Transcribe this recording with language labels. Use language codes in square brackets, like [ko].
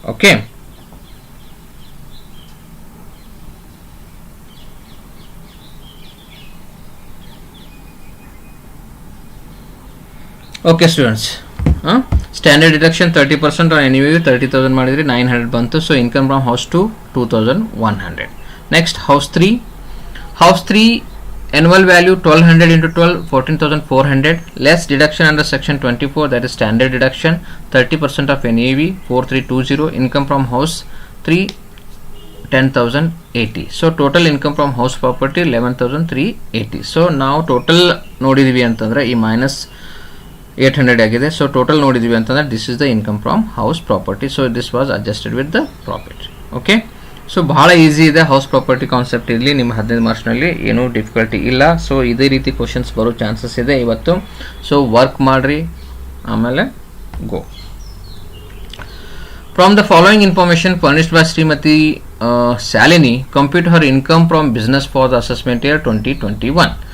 [en] Okay, okay students, standard deduction 30% on NAV 30,000 ಮಾಡಿದ್ರಿ, 900 ಬಂತು. So income from house 2 2100. Next house 3. House 3 annual value 1200 into 12 14,400. Less deduction under section 24, that is standard deduction 30% of NAV 4320. Income from house 3 10,080. So total income from house property 11,380. [kn] So now total ನೋಡಿದೀವಿ ಅಂತಂದ್ರೆ ಈ minus 800 ಆಗಿದೆ. [en] So total ನೋಡಿದೀವಿ ಅಂತಂದ್ರೆ this is the income from house property. So this was adjusted with the profit. [kn] Okay. So ಭಾಳ easy ಇದೆ house property concept. ಇರಲಿ ನಿಮ್ಮ 15 ಮಾರ್ಕ್ಸ್ನಲ್ಲಿ ಏನೂ ಡಿಫಿಕಲ್ಟಿ ಇಲ್ಲ. ಸೊ ಇದೇ ರೀತಿ ಕ್ವಶನ್ಸ್ ಬರೋ ಚಾನ್ಸಸ್ ಇದೆ ಇವತ್ತು. ಸೊ ವರ್ಕ್ ಮಾಡಿರಿ, ಆಮೇಲೆ ಗೋ. [en] From the following information furnished by Shrimati Shalini, compute her income from business for the assessment year 2021.